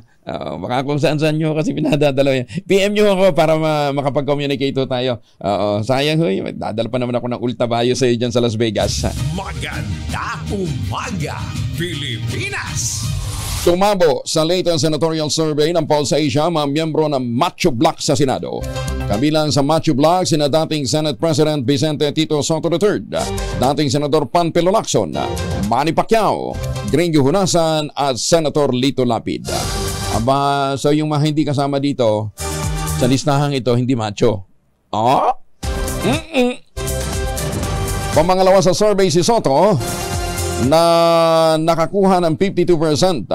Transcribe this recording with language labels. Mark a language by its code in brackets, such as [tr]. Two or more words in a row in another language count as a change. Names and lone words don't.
[tl] Baka kung saan nyo kasi pinadadala yan. PM nyo ako para makapag-communicate tayo. Sayang ho, dadala pa naman ako ng ultabayo sa iyo dyan sa Las Vegas. Maganda umaga, Pilipinas! Tumabo sa latest senatorial survey ng Pulse Asia mga miyembro ng Macho Bloc sa Senado. Kabilang sa Macho Bloc, sina dating Senate President Vicente Tito Soto III, dating Senador Panfilo Lacson, Manny Pacquiao, Gringo Hunasan at Senator Lito Lapid. So yung mga hindi kasama dito sa listahang ito, hindi macho. Pamangalawa sa survey si Soto, na nakakuha ng 52%.